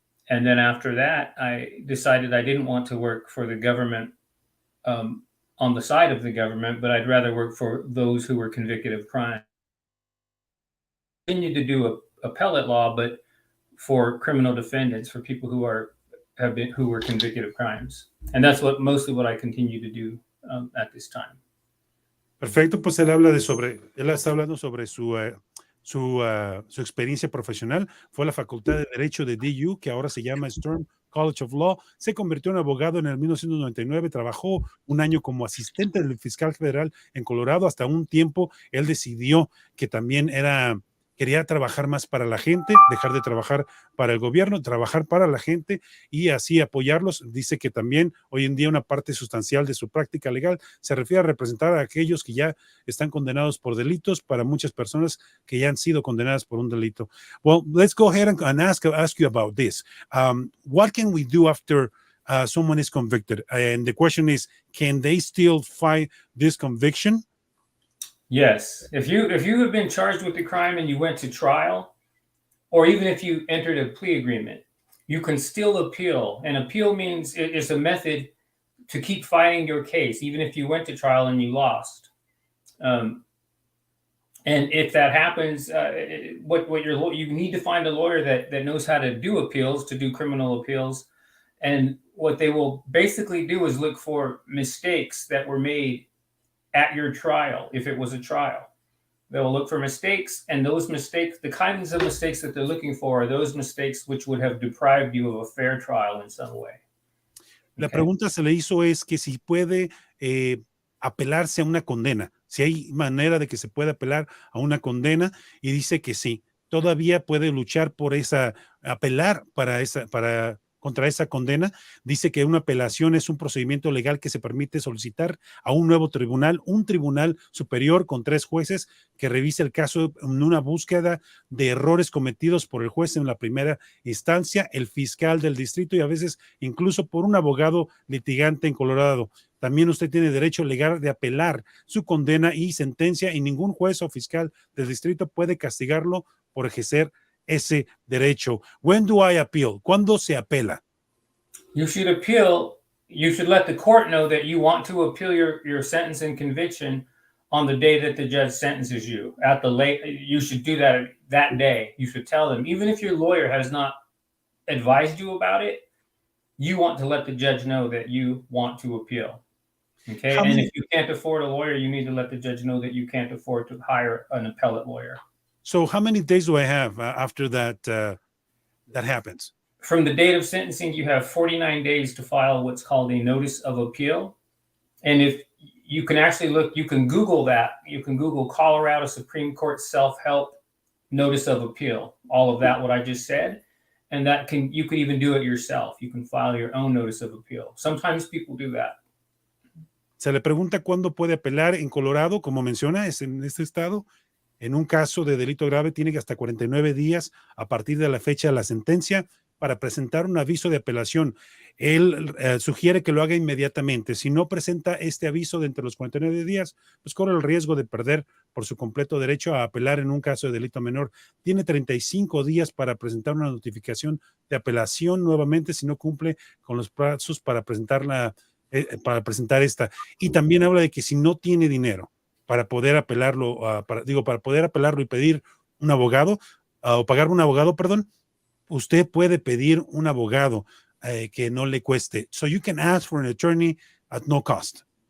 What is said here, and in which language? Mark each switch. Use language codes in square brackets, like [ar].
[en] And then after that, I decided I didn't want to work for the government on the side of the government, but I'd rather work for those who were convicted of crime. I continued to do appellate law, but for criminal defendants, for people who were convicted of crimes, and that's mostly what I continue to do at this time. [es] Perfecto, pues él está hablando sobre su experiencia profesional. Fue a la Facultad de Derecho de DU, que ahora se llama Storm College of Law. Se convirtió en abogado en el 1999, trabajó un año como asistente del fiscal federal en Colorado. Hasta un tiempo él decidió que también quería trabajar más para la gente, dejar de trabajar para el gobierno, trabajar para la gente y así apoyarlos. Dice que también hoy en día una parte sustancial de su práctica legal se refiere a representar a aquellos que ya están condenados por delitos, para muchas personas que ya han sido condenadas por un delito. [en] Well, let's go ahead and ask you about this. What can we do after someone is convicted? And the question is, can they still fight this conviction? Yes. If you have been charged with the crime and you went to trial, or even if you entered a plea agreement, you can still appeal. And appeal means it's a method to keep fighting your case, even if you went to trial and you lost. And if that happens, you need to find a lawyer that knows how to do appeals, to do criminal appeals. And what they will basically do is look for mistakes that were made at your trial, if it was a trial. They will look for mistakes, and those mistakes, the kinds of mistakes that they're looking for are those mistakes which would have deprived you of a fair trial in some way. [es] La pregunta se le hizo es que si puede apelarse a una condena, si hay manera de que se pueda apelar a una condena, y dice que sí, todavía puede luchar por apelar contra esa condena. Dice que una apelación es un procedimiento legal que se permite solicitar a un nuevo tribunal, un tribunal superior con 3 jueces que revise el caso en una búsqueda de errores cometidos por el juez en la primera instancia, el fiscal del distrito y a veces incluso por un abogado litigante en Colorado. También usted tiene derecho legal de apelar su condena y sentencia y ningún juez o fiscal del distrito puede castigarlo por ejercer ese derecho. [en] When do I appeal? [es] ¿Cuándo se apela? [en] You should appeal. You should let the court know that you want to appeal your sentence and conviction on the day that the judge sentences you. You should do that day. You should tell them, even if your lawyer has not advised you about it, you want to let the judge know that you want to appeal. Okay. And if you can't afford a lawyer, you need to let the judge know that you can't afford to hire an appellate lawyer. So how many days do I have after that happens? From the date of sentencing, you have 49 days to file what's called a notice of appeal. And if you can actually you can Google that. You can Google Colorado Supreme Court self-help notice of appeal. All of that, what I just said. And you could even do it yourself. You can file your own notice of appeal. Sometimes people do that. [es] Se le pregunta cuándo puede apelar en Colorado, como menciona, es en este estado. En un caso de delito grave tiene que hasta 49 días a partir de la fecha de la sentencia para presentar un aviso de apelación. Él sugiere que lo haga inmediatamente. Si no presenta este aviso de entre los 49 días, pues corre el riesgo de perder por su completo derecho a apelar en un caso de delito menor. Tiene 35 días para presentar una notificación de apelación nuevamente si no cumple con los plazos para presentar esta. Y también habla de que si no tiene dinero para poder apelarlo, para poder apelarlo y pedir un abogado, o pagar un abogado, perdón, usted puede pedir un abogado que no le cueste. [en] So you can ask for an attorney at no cost.